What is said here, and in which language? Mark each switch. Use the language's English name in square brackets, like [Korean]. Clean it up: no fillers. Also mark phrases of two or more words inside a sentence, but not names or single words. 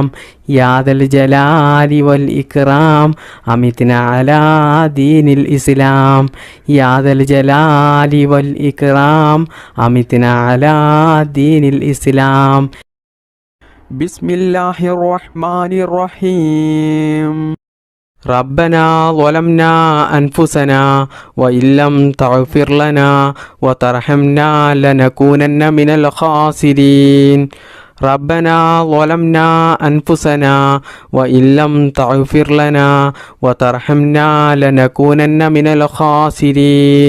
[Arabic] يا ذا الجلال والإكرام أمتنا على دين الإسلام. يا ذا الجلال والإكرام أمتنا على دين الإسلام. بسم الله الرحمن الرحيم. ربنا ظلمنا أنفسنا وإن لم تغفر لنا وترحمنا لنكونن من الخاسرين. ربنا ظلمنا أنفسنا وإن لم تغفر لنا وترحمنا لنكونن من الخاسرين.